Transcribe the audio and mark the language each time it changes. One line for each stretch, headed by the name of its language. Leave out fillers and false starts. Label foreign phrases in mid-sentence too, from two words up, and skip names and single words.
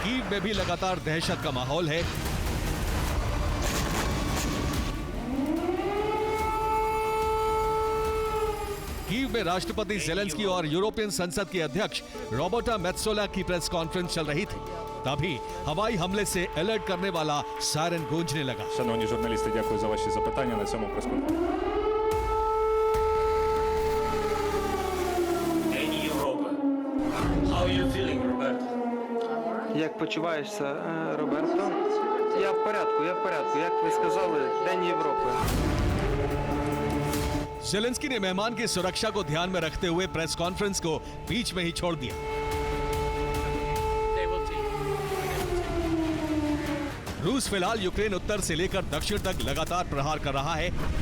Hindi: में भी लगातार दहशत का माहौल है। कीव में राष्ट्रपति ज़ेलेंस्की और यूरोपियन संसद के अध्यक्ष रॉबर्टा मेत्सोला की
English: press conference
Hindi: चल रही थी, तभी हवाई हमले से अलर्ट करने वाला सायरन गूंजने लगा।
Ukrainian: Шановні журналісти, дякую за ваші запитання на цьому прес-конференції. День Європи.
English: How are you feeling, Roberto?
Ukrainian: Як почуваєшся, Роберто? Я в порядку. Як ви сказали, День Європи.
Hindi: ज़ेलेंस्की ने मेहमान की सुरक्षा को ध्यान में रखते हुए
English: press conference
Hindi: को बीच में ही छोड़ दिया। रूस फिलहाल यूक्रेन उत्तर से लेकर दक्षिण तक लगातार प्रहार कर रहा है।